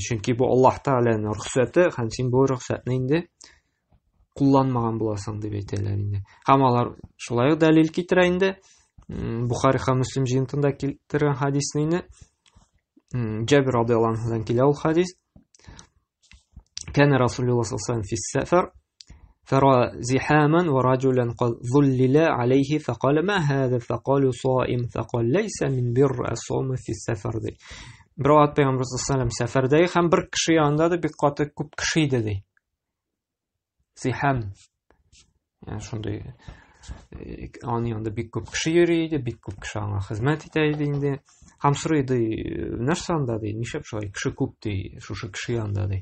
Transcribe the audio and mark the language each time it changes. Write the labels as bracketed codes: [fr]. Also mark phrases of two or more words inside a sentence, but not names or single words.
[tt] Чөнки бу Аллаһ Тәгаләнең рөхсәте, һәм син бу рөхсәтне инде кулланмаган буласың дип әйтәләр инде. Һәм алар шулай ук дәлил китерә инде. Бухари һәм Муслим җыентында китергән хадисне инде. Җабир радиллаһу анһудан килә ул хадис. [ar] كان رسول الله صلى الله عليه وسلم في سفر فرأى زحاما ورجلا قد ظلل عليه فقال ما هذا فقالوا صائم فقال ليس من بر الصوم في السفر ди. [tt] Бер вакыт Пәйгамбер [ar] صلى الله عليه وسلم [tt] сәфәрдә һәм бер кеше янында да бик каты күп кеше иде ди. Зихам. Yani шундый аны янда бик күп кеше йөри иде, бик күп кеше аңа хезмәт итә иде инде. Һәм сорый ди, нәрсә анда ди, нишәп шулай кеше күп ди, шушы кеше янда ди.